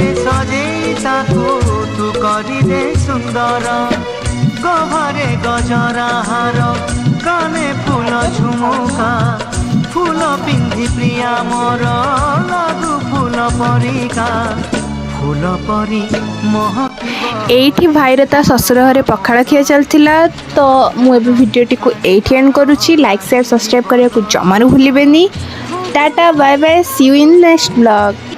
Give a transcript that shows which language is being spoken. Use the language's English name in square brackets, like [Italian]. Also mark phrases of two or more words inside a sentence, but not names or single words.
[Odia] ସଜେଇ ତାକୁ ତୁ କରିଦେ ସୁନ୍ଦର ଗହରେ ଗଜରା ହାର କାନେ ଫୁଲ ଝୁମୁକା ଫୁଲ ପିନ୍ଧି ପ୍ରିୟା ମୋର ଲାଗୁ ଫୁଲ ପରିକା ଫୁଲ ପରି ମହକିବ। ଏଇଠି ଭାଇର ତା ଶ୍ୱଶୁର ଘରେ ପଖାଳ ଖିଆ ଚାଲିଥିଲା। ତ ମୁଁ ଏବେ ଭିଡ଼ିଓଟିକୁ ଏଇଠି ଏଣ୍ଡ କରୁଛି। [English] like share subscribe [Odia] କରିବାକୁ ଜମାରୁ ଭୁଲିବେନି। [English] tata bye bye see you in next blog.